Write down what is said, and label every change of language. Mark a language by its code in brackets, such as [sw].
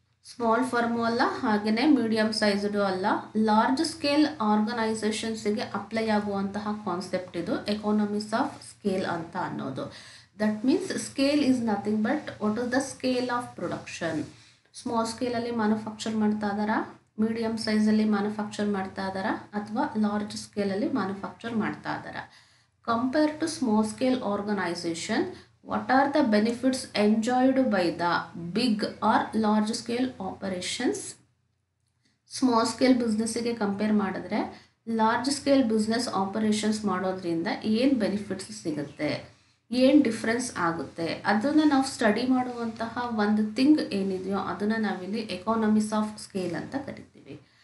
[kn] Small firm ಅಲ್ಲ, ಹಾಗೆಯೇ medium ಸೈಜ್ಡು ಅಲ್ಲ, ಲಾರ್ಜ್ ಸ್ಕೇಲ್ ಆರ್ಗನೈಸೇಷನ್ಸಿಗೆ ಅಪ್ಲೈ ಆಗುವಂತಹ ಕಾನ್ಸೆಪ್ಟ್ ಇದು ಎಕಾನಮೀಸ್ ಆಫ್ ಸ್ಕೇಲ್ ಅಂತ ಅನ್ನೋದು. [en] That means scale is nothing but what is the scale of production. [kn] Small ಸ್ಕೇಲಲ್ಲಿ manufacture ಮಾಡ್ತಾ ಇದ್ದಾರಾ, ಮೀಡಿಯಮ್ ಸೈಜಲ್ಲಿ ಮ್ಯಾನುಫ್ಯಾಕ್ಚರ್ ಮಾಡ್ತಾ ಇದ್ದಾರಾ, ಅಥವಾ ಲಾರ್ಜ್ ಸ್ಕೇಲಲ್ಲಿ ಮ್ಯಾನುಫ್ಯಾಕ್ಚರ್ ಮಾಡ್ತಾ ಇದ್ದಾರಾ. [en] Compared to small scale organization, what are the benefits enjoyed by the big or large scale operations? [kn] Small scale ಬಿಸ್ನೆಸ್ಸಿಗೆ compare ಮಾಡಿದ್ರೆ large scale business operations ಮಾಡೋದ್ರಿಂದ ಏನು ಬೆನಿಫಿಟ್ಸ್ ಸಿಗುತ್ತೆ, ಏನು ಡಿಫ್ರೆನ್ಸ್ ಆಗುತ್ತೆ, ಅದನ್ನು ನಾವು ಸ್ಟಡಿ ಮಾಡುವಂತಹ ಒಂದು ಥಿಂಗ್ ಏನಿದೆಯೋ ಅದನ್ನು ನಾವಿಲ್ಲಿ ಎಕಾನಮೀಸ್ ಆಫ್ ಸ್ಕೇಲ್ ಅಂತ ಕರಿತೀವಿ.